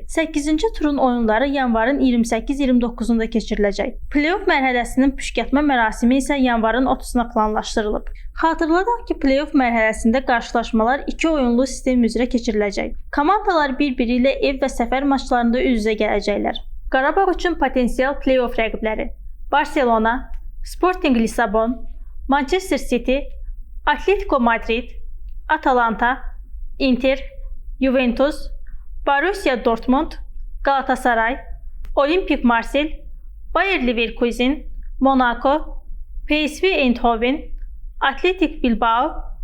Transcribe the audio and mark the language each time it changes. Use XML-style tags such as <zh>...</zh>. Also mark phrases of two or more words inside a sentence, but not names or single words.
<az>8-ci turun oyunları yanvarın 28-29-unda keçiriləcək. Play-off mərhələsinin püşkətmə mərasimi isə yanvarın 30-una planlaşdırılıb. Xatırladaq ki, play-off mərhələsində qarşılaşmalar 2 oyunlu sistem üzrə keçiriləcək. Komandalar bir-biri ilə ev və səfər maçlarında üz-üzə gələcəklər. Qarabağ üçün potensial play-off rəqibləri: Barcelona, Sporting Lisabon, Manchester City, Atletico Madrid, Atalanta, Inter, Juventus, Borussia Dortmund, Galatasaray, Olimpik Marsil, Bayer Leverkusen, Monaco, PSV Eindhoven, Atletik Bilbao, Olympiakos.</az>